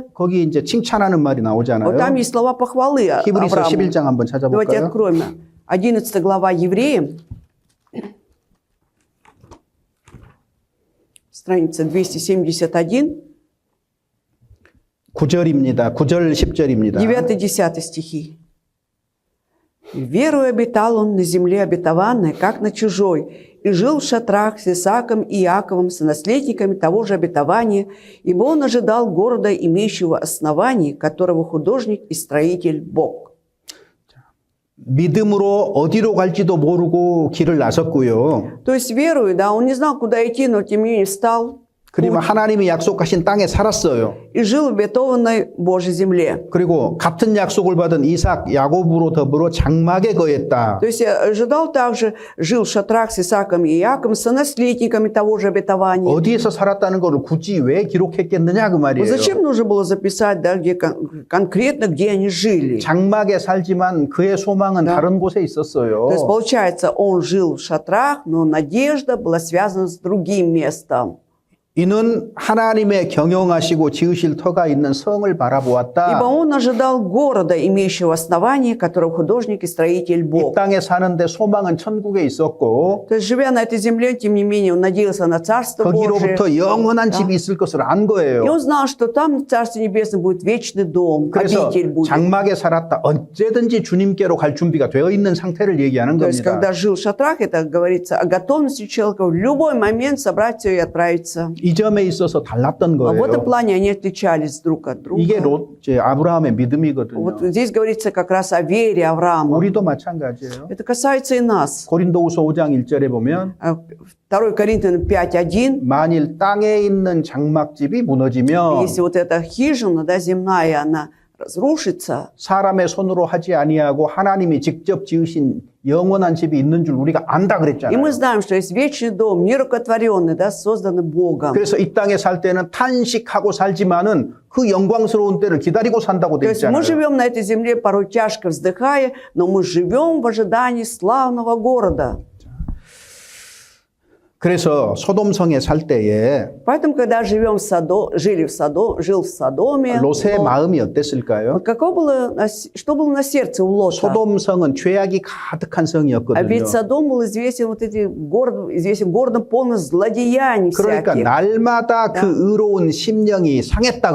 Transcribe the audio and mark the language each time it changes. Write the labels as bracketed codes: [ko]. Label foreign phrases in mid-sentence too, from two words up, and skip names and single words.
[ko] 거기 이제 칭찬하는 말이 [ru] вот там [ko] 나오잖아요. [ru] есть слова похвалы [ko] 히브리서 [ru] Аврааму. [ko] 11장 한번 [ru] Давайте [ko] 찾아볼까요? [ru] откроем. 11 глава Евреям, страница 271. [ko] 9절입니다. 9절 10절입니다. [ru] 9-10 стихи. «Верою обитал он на земле обетованной, как на чужой, и жил в шатрах с Исааком и Иаковом, сонаследниками того же обетования, ибо он ожидал города, имеющего оснований, которого художник и строитель Бог». [ko] 믿음으로 어디로 갈지도 모르고 길을 나섰고요. [ru] То есть верою, да, он не знал, куда идти, но тем не менее встал [ko] 그리고 하나님이 약속하신 땅에 살았어요. [ru] и жил в обетованной Божьей земле. [ko] 그리고 같은 약속을 받은 이삭, 야곱으로 더불어 장막에 거했다. [ru] То есть ожидал также, жил в шатрах с Исааком и Иаковом, сонаследниками того же обетования. [ko] 어디에서 살았다는 걸 굳이 왜 기록했겠느냐 그 [ru] Вот [ko] 말이에요. [ru] зачем нужно было записать, да, где конкретно, где они жили? [ko] 장막에 살지만 그의 소망은 다른 곳에 있었어요. [ru] То есть, получается, он жил в шатрах, но надежда была связана с другим местом. [ko] 이는 하나님의 경영하시고 지으실 터가 있는 성을 [ru] Ибо [ko] 바라보았다. [ru] он ожидал города, имеющего основание, которого художник и строитель [ko] 이 [ru] Бог. [ko] 땅에 사는데 소망은 천국에 있었고 [ru] То есть, живя на этой земле, тем не менее, он надеялся на Царство Божие. [ko] 거기로부터 영원한 집이 있을 것을 안 [ru] И [ko] 거예요. [ru] он знал, что там в Царстве Небесном будет вечный дом, [ko] 그래서 [ru] обитель будет. [ko] 장막에 살았다. 언제든지 주님께로 갈 준비가 되어 있는 상태를 얘기하는 [ru] То есть, [ko] 겁니다. [ru] когда жил в шатрах, это говорится о готовности человека в любой момент собрать все и отправиться. [ko] 이 점에 있어서 달랐던 [ru] А в этом [ko] 거예요. [ru] плане они отличались друг от друга. [ko] 이게 아브라함의 믿음이거든요. [ru] Вот здесь говорится как раз о вере Авраама. [ko] 우리도 마찬가지예요. [ru] Это касается и нас. [ko] 고린도후서 5장 1절에 보면 [ru] 2 Коринфянам 5:1. [ko] 만일 땅에 있는 장막집이 무너지면 [ru] Если вот эта хижина, да, земная, она разрушится, [ko] 사람의 손으로 하지 아니하고 하나님이 직접 지으신 영원한 집이 있는 줄 우리가 안다 [ru] и [ko] 그랬잖아요. [ru] мы знаем, что есть вечный дом, нерукотворенный, да, созданный Богом. [ko] 그래서 이 땅에 살 때는 탄식하고 살지만은 그 영광스러운 때를 기다리고 산다고 [ru] То [ko] 돼 [ru] есть мы [ko] 있잖아요. [ru] живем на этой земле порой тяжко вздыхая, но мы живем в ожидании славного города. [ko] 그래서 소돔성에 살 때에 [ru] Поэтому, когда жил в Содоме, [ko] 롯의 마음이 어땠을까요? [ru] вот что было на сердце у Лота? [ko] 소돔성은 죄악이 가득한 [ru] А [ko] 성이었거든요. [ru] ведь Содом был известен известен городом полным злодеяний [ko] 그러니까 [ru] всяких. [ko] 날마다 그 의로운 심령이 상했다